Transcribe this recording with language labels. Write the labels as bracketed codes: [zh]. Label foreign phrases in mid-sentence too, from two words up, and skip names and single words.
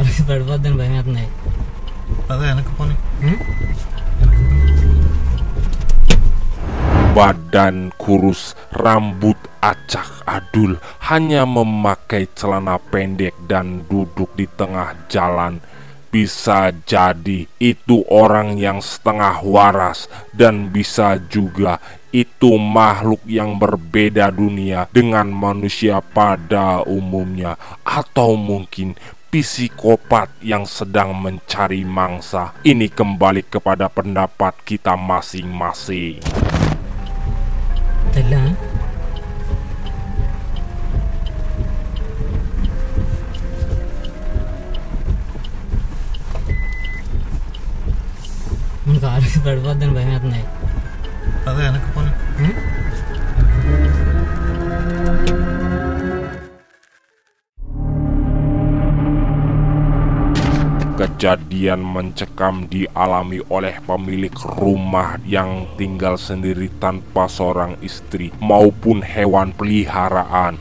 [te] పడిపోద్దని భయం అవుతుంది. అదే వెనకపోని. [id] Badan kurus, rambut acak adul, hanya memakai celana pendek dan duduk di tengah jalan. Bisa jadi itu orang yang setengah waras, dan bisa juga itu makhluk yang berbeda dunia dengan manusia pada umumnya, atau mungkin psikopat yang sedang mencari mangsa. Ini kembali kepada pendapat kita masing-masing. [te] Telah కారు పడిపోద్దని భయం అవుతుంది. అదే వెనకపోని. [id] Kejadian mencekam dialami oleh pemilik rumah yang tinggal sendiri tanpa seorang istri maupun hewan peliharaan.